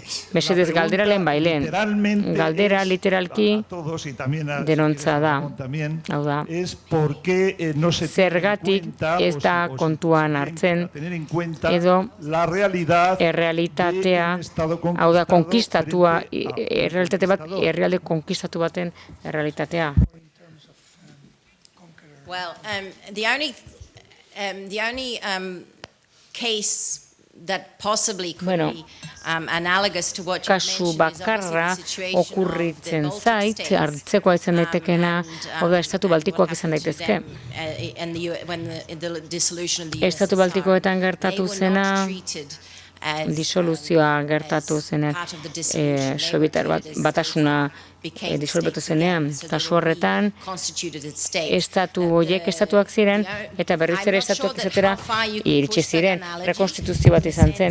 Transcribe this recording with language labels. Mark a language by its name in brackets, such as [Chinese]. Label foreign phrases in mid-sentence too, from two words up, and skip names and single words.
[Basque] Mesedez, galdera lehen bailen. Galdera literalki denontza da. Hau da, zergatik ez da kontuan hartzen edo errealitatea, hau da, konkistatua, errealitate bat, herrialde konkistatu baten errealitatea. [English] Well, the only case that possibly could be analogous to what you [Basque] kasu bakarra okurritzen zait, hartzekoa izan daitekena, hau da, estatu baltikoak izan daitezke. Estatu baltikoetan gertatu zena, disoluzioa gertatu zenean, Sobietar batasuna disolbetu zenean, kasu horretan, estatu horiek estatuak ziren, eta berriz ere estatuak izatera iritsi ziren, rekonstituzio bat izan zen.